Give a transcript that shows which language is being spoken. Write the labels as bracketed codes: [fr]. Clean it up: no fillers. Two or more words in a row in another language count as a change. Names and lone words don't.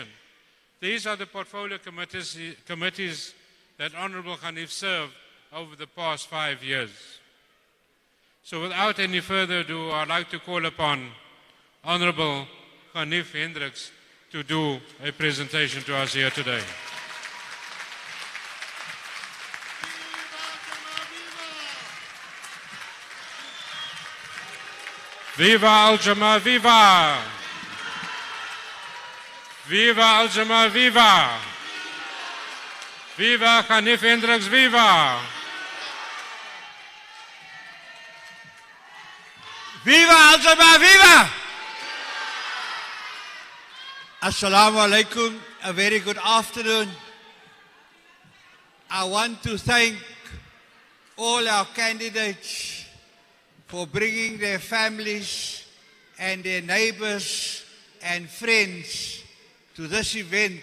[en] These are the portfolio committees that Honorable Khif served over the past 5 years. So without any further ado, I'd like to call upon Honorable Khif Hendricks to do a presentation to us here today. Viva Al-Jamaah, viva! Viva Al-Jamaah, viva! Viva Khif Hendricks, viva! Viva Al-Jamaah, viva! [ar] السلام عليكم, [en] a very good afternoon. I want to thank all our candidates for bringing their families and their neighbors and friends to this event.